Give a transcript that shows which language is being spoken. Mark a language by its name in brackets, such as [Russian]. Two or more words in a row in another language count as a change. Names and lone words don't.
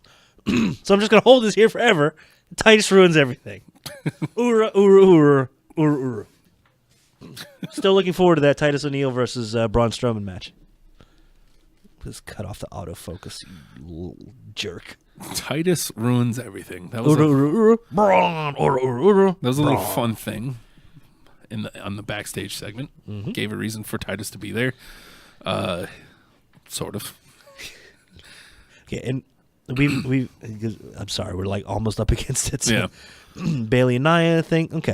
[English] So I'm just going to hold this here forever. Titus ruins everything. Ura, ura, ura, ura, ura. Still looking forward to that Titus O'Neal versus Braun Strowman match. Just cut off the autofocus, you little jerk. Titus ruins everything. That was Ura, a, ura, ura. Braun, ura, ura, ura. that was a little fun thing on the backstage segment. Gave a reason for Titus to be there. Sort of. Okay, and we I'm sorry, we're like almost up against it. So. Yeah. Bailey and Nia thing. Okay.